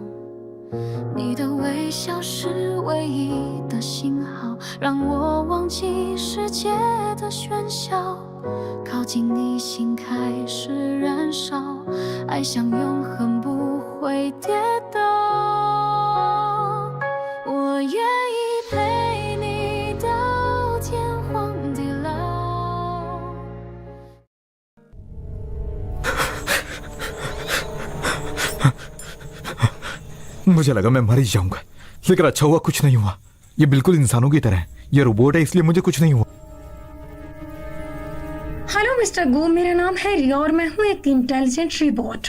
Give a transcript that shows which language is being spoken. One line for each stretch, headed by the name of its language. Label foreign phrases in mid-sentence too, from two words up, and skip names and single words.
Chinese: 你的微笑是唯一的信号，让我忘记世界的喧嚣，靠近你心开始燃烧，爱像永恒不会跌倒。我愿意陪你到天荒地老。
Hindi: मुझे लगा मैं मर ही जाऊंगा, लेकिन अच्छा हुआ कुछ नहीं हुआ। ये बिल्कुल इंसानों की तरह है। ये रोबोट है इसलिए मुझे कुछ नहीं हुआ। हेलो मिस्टर गो, मेरा नाम है रिया और मैं हूँ एक
English: intelligent robot.